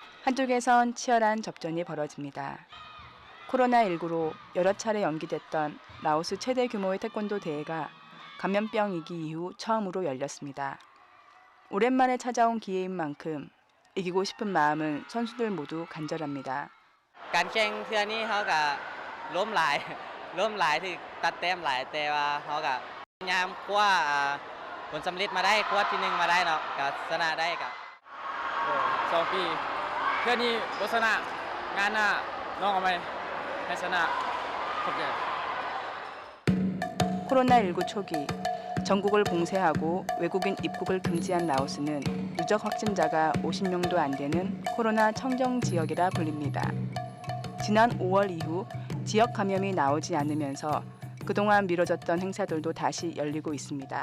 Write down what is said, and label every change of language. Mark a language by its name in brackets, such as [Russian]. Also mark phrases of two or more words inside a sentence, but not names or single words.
[Korean] 한쪽에선 치열한 접전이 벌어집니다. 코로나19로 여러 차례 연기됐던 라오스 최대 규모의 태권도 대회가 감염병 위기 이후 처음으로 열렸습니다. 오랜만에 찾아온 기회인 만큼 이기고 싶은 마음은 선수들 모두 간절합니다. [Lao] ການແຂ່ງເທື່ອນີ້ເຂົາກໍລົ້ມຫຼາຍທີ່ຕັດແຕ້ມຫຼາຍແຕ່ວ່າເຂົາກໍພະຍາຍາມຄວ້າຜົນສຳເລັດມາໄດ້ຄວ້າທີ່1ມາໄດ້ເນາະກໍຊະນະໄດ້ກໍ2 ປີເທື່ອນີ້ບໍ່ຊະນະງານໜ້ານ້ອງເອົາໄໝໃຫ້ຊະນະຂອບໃຈ [Korean] 코로나19 초기 전국을 봉쇄하고 외국인 입국을 금지한 라오스는 누적 확진자가 50명도 안 되는 코로나 청정 지역이라 불립니다. 지난 5월 이후 지역 감염이 나오지 않으면서 그동안 미뤄졌던 행사들도 다시 열리고 있습니다.